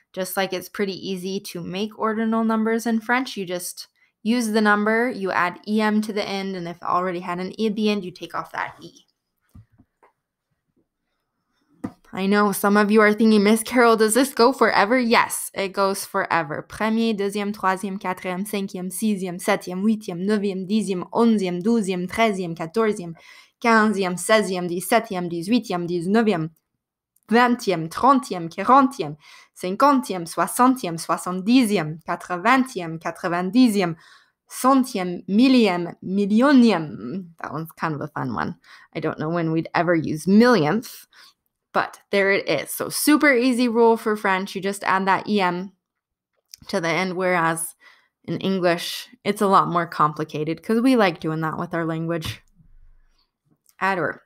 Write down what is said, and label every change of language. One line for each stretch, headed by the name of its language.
English: Just like it's pretty easy to make ordinal numbers in French, you just use the number, you add em to the end, and if it already had an e at the end, you take off that e. I know some of you are thinking, Miss Carol, does this go forever? Yes, it goes forever.
French: Premier, deuxième, troisième, quatrième, cinquième, sixième, septième, huitième, neuvième, dixième, onzième, douzième, treizième, quatorzième, quinzième, seizième, dix-septième, dix-huitième, dix-neuvième, vingtième, trentième, quarantième, cinquantième, soixantième, soixante-dixième, quatre-vingtième, quatre-vingt-dixième, centième, millième, millionième.
English: That one's kind of a fun one. I don't know when we'd ever use millionth. But there it is. So super easy rule for French. You just add that em to the end, whereas in English, it's a lot more complicated because we like doing that with our language. Adverb.